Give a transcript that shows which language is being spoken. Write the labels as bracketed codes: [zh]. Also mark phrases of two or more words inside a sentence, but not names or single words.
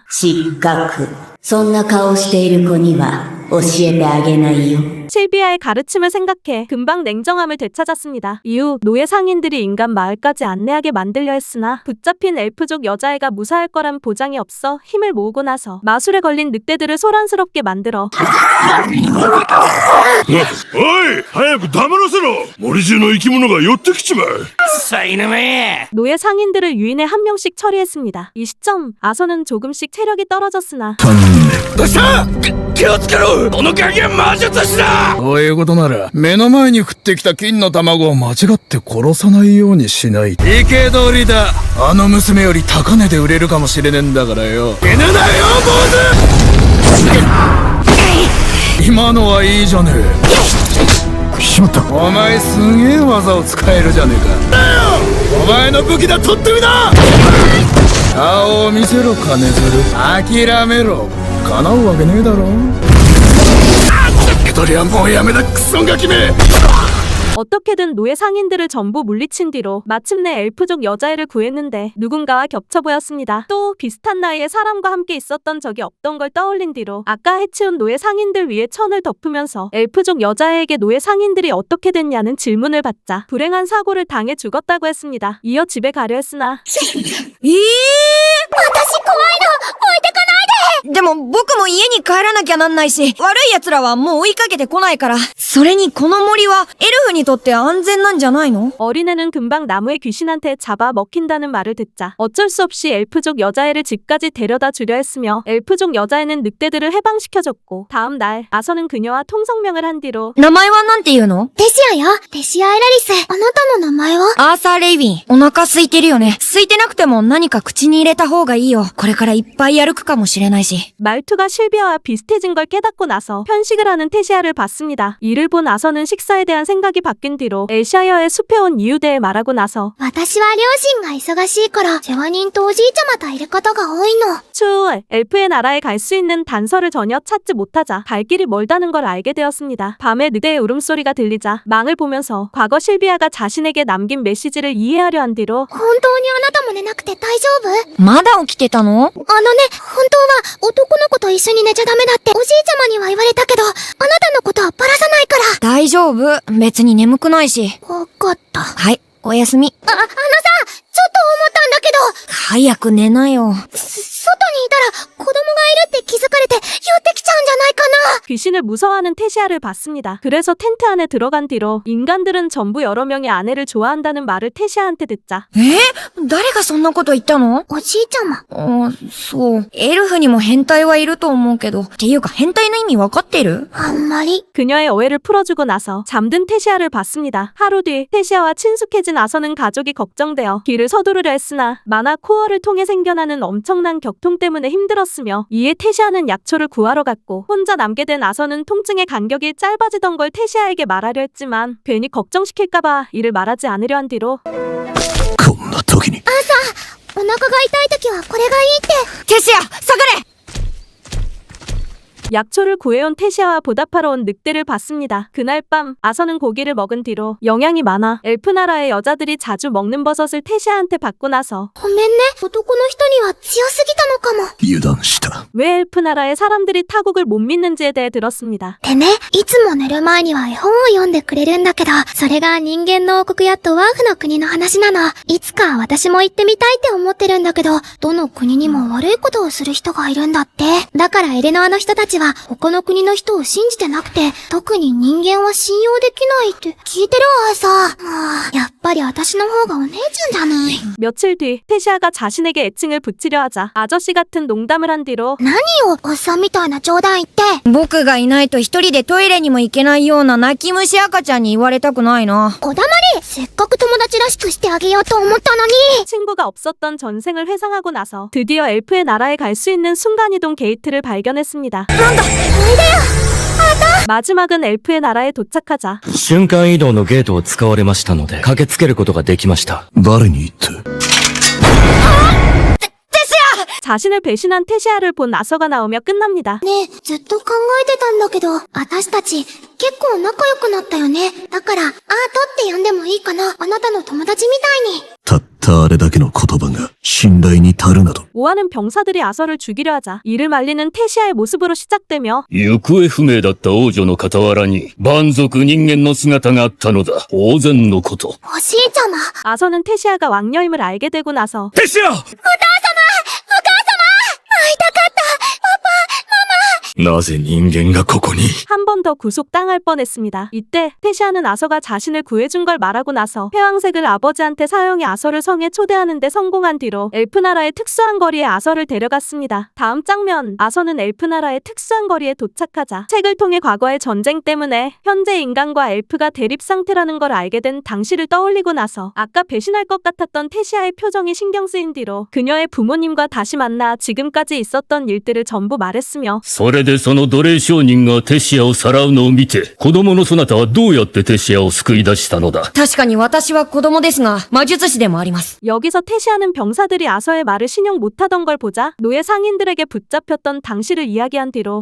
[ja] 失格。そんな顔している子には教えてあげないよ。 [ko] 실비아의 가르침을 생각해 금방 냉정함을 되찾았습니다. 이후 노예 상인들이 인간 마을까지 안내하게 만들려 했으나 붙잡힌 엘프족 여자애가 무사할 거란 보장이 없어 힘을 모으고 나서 마술에 걸린 늑대들을 소란스럽게 만들어 [ja] おい早く黙らせろ森中の生き物が寄ってきちまう [ko] 노예 상인들을 유인해 한 명씩 처리했습니다. 이 시점 아서는 조금씩 체력이 떨어졌으나 [ja] 気をつけろこの影は魔術師だそういうことなら目の前に降ってきた金の卵を間違って殺さないようにしない生け捕りだあの娘より高値で売れるかもしれねえんだからよ死ぬなよ坊主今のはいいじゃねえしまった。お前すげえ技を使えるじゃねえかだよお前の武器だ取ってみな顔を見せろ金鶴諦めろ叶うわけねえだろ受け取りはもうやめだクソガキめ [ko] 어떻게든 노예 상인들을 전부 물리친 뒤로 마침내 엘프족 여자애를 구했는데 누군가와 겹쳐 보였습니다. 또 비슷한 나이에 사람과 함께 있었던 적이 없던 걸 떠올린 뒤로 아까 해치운 노예 상인들 위에 천을 덮으면서 엘프족 여자애에게 노예 상인들이 어떻게 됐냐는 질문을 받자 불행한 사고를 당해 죽었다고 했습니다. 이어 집에 가려 했으나 [ja] 私怖いの置いてかないででも僕も家に帰らなきゃなんないし、悪い奴らはもう追いかけてこないから。それにこの森はエルフにとって安全なんじゃないの [ko] 어린애는 금방 나무의 귀신한테 잡아 먹힌다는 말을 듣자 어쩔 수 없이 엘프족 여자애를 집까지 데려다 주려 했으며 엘프족 여자애는 늑대들을 해방시켜줬고 다음 날 아서는 그녀와 통성명을 한 뒤로 [ja] 名前はなんて言うのテシアよ。テシア・エラリス。あなたの名前はアーサー・レイビン。お腹空いてるよね。空いてなくても何か口に入れた方がいいよ。これからいっぱい歩くかもしれないし。 [ko] 말투가 실비아와 비슷해진 걸 깨닫고 나서 편식을 하는 테시아를 봤습니다. 이를 본 아서는 식사에 대한 생각이 바뀐 뒤로 엘샤이어의 숲에 온 이유에 대해 말하고 나서 [ja] 私は両親が忙しいから世話人とおじいちゃまといることが多いの。 [ko] 추후 엘프의 나라에 갈 수 있는 단서를 전혀 찾지 못하자 갈 길이 멀다는 걸 알게 되었습니다. 밤에 늑대의 울음소리가 들리자 망을 보면서 과거 실비아가 자신에게 남긴 메시지를 이해하려 한 뒤로 [ja] 本当にあなたも寝なくて大丈夫？まだ起きてたの本当は男の子と一緒に寝ちゃダメだっておじいちゃまには言われたけど、あなたのことはバラさないから。大丈夫。別に眠くないし。わかった。はい、おやすみ。ちょっと思ったんだけど。早く寝なよ。外にいたら子供がいるって気づかれて寄ってきちゃうんじゃないかな。 [ko] 귀신을 무서워하는 테시아를 봤습니다. 그래서 텐트 안에 들어간 뒤로 인간들은 전부 여러 명의 아내를 좋아한다는 말을 테시아한테 듣자 [ja] 誰がそんなこと言ったのおじいちゃま。そう。エルフにも変態はいると思うけど。っていうか変態の意味わかってるあんまり。 [ko] 그녀의 오해를 풀어주고 나서 잠든 테시아를 봤습니다. 하루 뒤 테시아와 친숙해진 아서는 가족이 걱정되어 길을 서두르려 했으나 만화 코어를 통해 생겨나는 엄청난 격통 때문에 힘들었으며 이에 테시아는 약초를 구하러 갔고 혼자 남게 된 아서는 통증의 간격이 짧아지던 걸 테시아에게 말하려 했지만 괜히 걱정시킬까봐 이를 말하지 않으려 한 뒤로 [ja] こんな時に。お腹が痛い時はこれがいいって。テシア、下がれ [ko] 약초를 구해온 테시아와 보답하러 온 늑대를 봤습니다. 그날 밤 아서는 고기를 먹은 뒤로 영양이 많아 엘프 나라의 여자들이 자주 먹는 버섯을 테시아한테 받고 나서 [ja] ごめんね。男の人には強すぎたのかも。油断した。 [ko] 왜 엘프 나라의 사람들이 타국을 못 믿는지에 대해 들었습니다. [ja] でね、いつも寝る前には絵本を読んでくれるんだけど、それが人間の王国やドワーフの国の話なの。いつか私も行ってみたいって思ってるんだけど、どの国にも悪いことをする人がいるんだって。だからエレノアの人たちは他の国の人を信じてなくて、特に人間は信用できないって聞いてるわさ。やっぱり私の方がお姉ちゃんじゃない。 [ko] 며칠 뒤 테시아가 자신에게 애칭을 붙이려 하자 아저씨 같은 농담을 한 뒤로 [ja] 何よ、おっさんみたいな冗談言って。僕がいないと一人でトイレにも行けないような泣き虫赤ちゃんに言われたくないな。おだまり、せっかく友達らしくしてあげようと思ったのに。 [ko] 친구가 없었던 전생을 회상하고 나서 드디어 엘프의 나라에 갈 수 있는 순간이동 게이트를 발견했습니다. 마지막은 엘프의 나라에 도착하자 [ja] 瞬間移動のゲートを使われましたので、駆けつけることができました。誰に言って？ [ko] 자신을 배신한 테시아를 본 아서가 나오며 끝납니다. [ja] ねえ、ずっと考えてたんだけど、私たち、結構仲良くなったよね。だから、アートって呼んでもいいかな。あなたの友達みたいに。たったあれだけの言葉が信頼に足るなど。 [ko] 오하는 병사들이 아서를 죽이려 하자 이를 말리는 테시아의 모습으로 시작되며 [ja] 行方不明だった王女の傍らに、蛮族人間の姿があったのだ。当然のこと。おじいちゃま。 [ko] 아서는 테시아가 왕녀임을 알게 되고 나서 [ja] テシアなぜ人間がここに [ko] 한 번 더 구속당할 뻔했습니다. 이때 테시아는 아서가 자신을 구해준 걸 말하고 나서 회왕색을 아버지한테 사용해 아서를 성에 초대하는 데 성공한 뒤로 엘프나라의 특수한 거리에 아서를 데려갔습니다. 다음 장면, 아서는 엘프나라의 특수한 거리에 도착하자 책을 통해 과거의 전쟁 때문에 현재 인간과 엘프가 대립 상태라는 걸 알게 된 당시를 떠올리고 나서 아까 배신할 것 같았던 테시아의 표정이 신경 쓰인 뒤로 그녀의 부모님과 다시 만나 지금까지 있었던 일들을 전부 말했으며 [ja] それでその奴隷商人がテシアをさらうのを見て、子供のそなたはどうやってテシアを救い出したのだ。確かに私は子供ですが、魔術師でもあります。 [ko] 여기서 테시아는 병사들이 아서의 말을 신용 못하던 걸 보자 노예 상인들에게 붙잡혔던 당시를 이야기한 뒤로